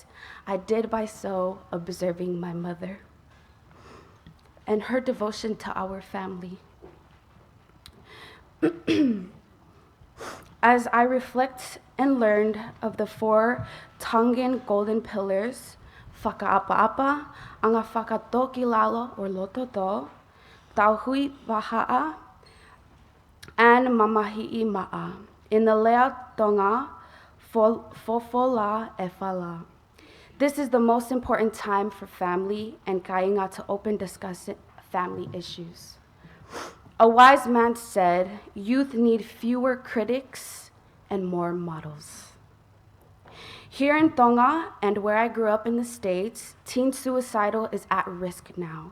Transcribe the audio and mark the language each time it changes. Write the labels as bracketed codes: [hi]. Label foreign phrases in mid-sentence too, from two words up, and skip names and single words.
[en] I did by so observing my mother and her devotion to our family. As I reflect and learned of the 4 Tongan golden pillars, [to] whakaapa-apa, anga whakatoki lalo or lototo, tauhui waha'a, and mamahi'i ma'a. [en] In the [to] lea Tonga, fofola e whala. [en] This is the most important time for family and kainga to open discuss family issues. A wise man said, youth need fewer critics and more models. Here in Tonga and where I grew up in the States, teen suicidal is at risk now.